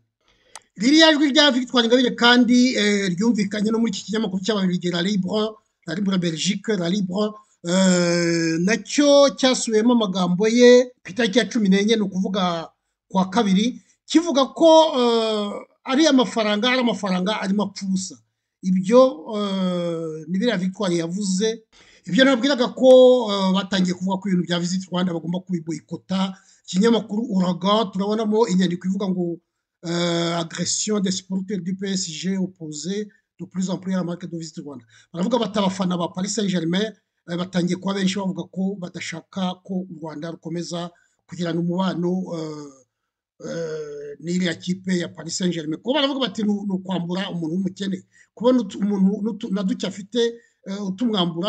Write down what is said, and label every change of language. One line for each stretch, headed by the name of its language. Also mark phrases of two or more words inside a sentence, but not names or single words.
Kinyarwanda: Ririya jwi rya Victoire Ingabire kandi ryumvikanye no muri iki kinyamakuru cy'ababiligi La Libre Belgique, La Libre, nacyo cyasubiyemo amagambo ye ku itariki ya 14, ni ukuvuga kwa kabiri, kivuga ko ari amafaranga arimo apfusa. Ibyo ni biriya Victoire yavuze. Ibyo nabwiraga ko batangiye kuvuga ko ibintu bya Visit Rwanda bagomba kubiboyikota. Ikinyamakuru Uraga turabonamo inyandiko ivuga ngo
French: agression des supporters du PSG opposé de plus en plus à la marque de Visit Rwanda.
Kinyarwanda: Baravuga batabafana ba Paris Saint-Germain batangiye kuba benshi bavuga ko badashaka ko u Rwanda rukomeza kugirana umubano n'iriya kipe ya Paris Saint-Germain. Kuko baravuga bati ni ukwambura umuntu w'umukene, kubona umuntu na duke afite utumwambura.